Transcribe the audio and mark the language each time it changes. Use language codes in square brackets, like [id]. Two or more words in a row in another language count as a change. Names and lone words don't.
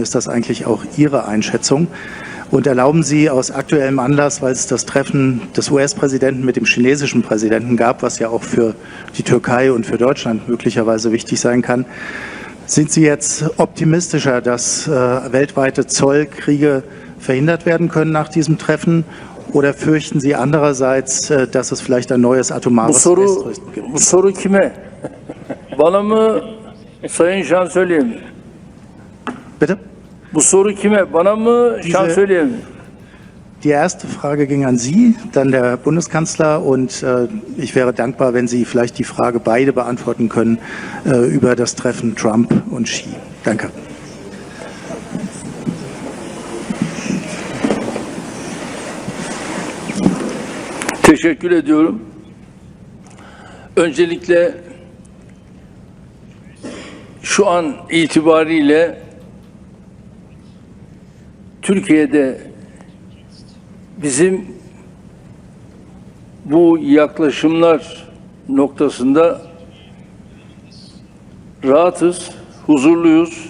[de] Ist das eigentlich auch Ihre Einschätzung? Und erlauben Sie aus aktuellem Anlass, weil es das Treffen des US-Präsidenten mit dem chinesischen Präsidenten gab, was ja auch für die Türkei und für Deutschland möglicherweise wichtig sein kann, sind Sie jetzt optimistischer, dass weltweite Zollkriege verhindert werden können nach diesem Treffen? Oder fürchten Sie andererseits, dass es vielleicht ein neues atomares Westrüsten gibt? [tr] Bu soru kime? Bana mı, Sayın Chancellor? [de] Bitte? [tr] Bu soru kime? Bana mı, Chancellor? [de] Die erste Frage ging an Sie, dann der Bundeskanzler, und ich wäre dankbar, wenn Sie vielleicht die Frage beide beantworten können über das Treffen Trump und Xi. Danke. [tr] Teşekkür ediyorum. Öncelikle şu an itibariyle Türkiye'de bizim bu yaklaşımlar noktasında rahatız, huzurluyuz.